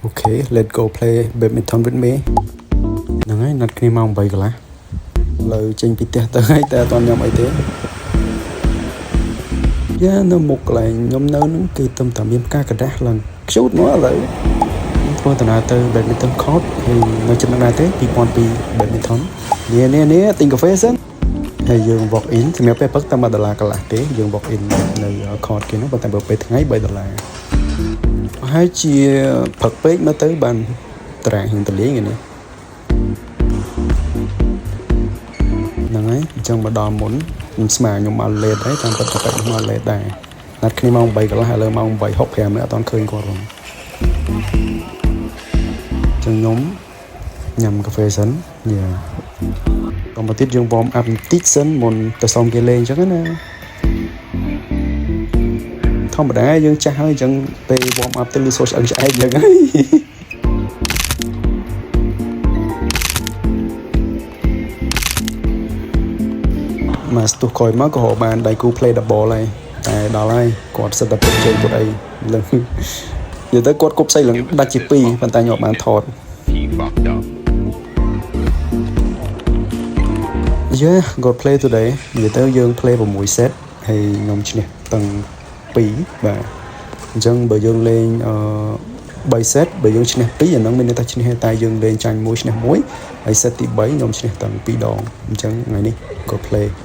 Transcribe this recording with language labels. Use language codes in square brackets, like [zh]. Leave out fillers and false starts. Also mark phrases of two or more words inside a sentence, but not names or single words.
[en] let's go play badminton with me [km] ហ្នឹងហើយណាត់គ្នាម៉ោង8កន្លះលើចេញពីផ្ទះទៅហើយតែអត់ទាន់ញ៉ាំអីទេយ៉ា នៅមុខកន្លែងខ្ញុំនៅហ្នឹងគឺទំតែមានផ្កាកដាស់ឡើងខ្ជូតមកឥឡូវធ្វើដំណើរទៅ [en] badminton court [km] ហើយនៅចំណុចណាទេ2002 badminton នេះទិញកាហ្វេសិនហើយយើង [en] walk in [km] សម្រាប់ពេលព្រឹកតែ$1កន្លះទេយើង [en] walk in [km] នៅ court គេហ្នឹងប៉ុន្តែបើពេលថ្ងៃ$3ហើយជាព្រឹកពេកមកទៅបានតារាងហ៊ានតលេងនេះ ហ្នឹងហើយអញ្ចឹងមកដល់មុនខ្ញុំស្មានខ្ញុំមក late ហើយតាមពិតតែខ្ញុំមក late ដែរណាត់គ្នាម៉ោង8កន្លះឥឡូវម៉ោង8:65អត់ទាន់ឃើញគាត់ផងអញ្ចឹងខ្ញុំញ៉ាំកាហ្វេសិនយ៉ាដល់មកទៀតយើង [en] warm up [km] បន្តិចសិនមុនទៅសុំគេលេងអញ្ចឹងណា ធម្មតាយើងចាស់ហើយអញ្ចឹងពេល [en] warm up [km] ទៅលឺសូរឆ្អឹងឆ្អែកអញ្ចឹងហើយមកស្ទុះក្រោយមកក៏បានដៃគូ [en] play double [km] ហើយតែដល់ហើយគាត់សិតតែពេកជើងគាត់អីលើនិយាយទៅគាត់គប់ស្អីឡើងដាច់ជា2ប៉ុន្តែខ្ញុំបានថត [en] God play today [km] និយាយទៅយើង [en] play 6 set [km] ហើយខ្ញុំឈ្នះទាំង2បាទអញ្ចឹងបើយើងលេង3 set បើយើងឈ្នះ2អាហ្នឹងមានន័យថាឈ្នះតែយើងលេងចាញ់1ឈ្នះ1ហើយ set ទី3ខ្ញុំឈ្នះទាំង2ដងអញ្ចឹងថ្ងៃនេះ [en] God play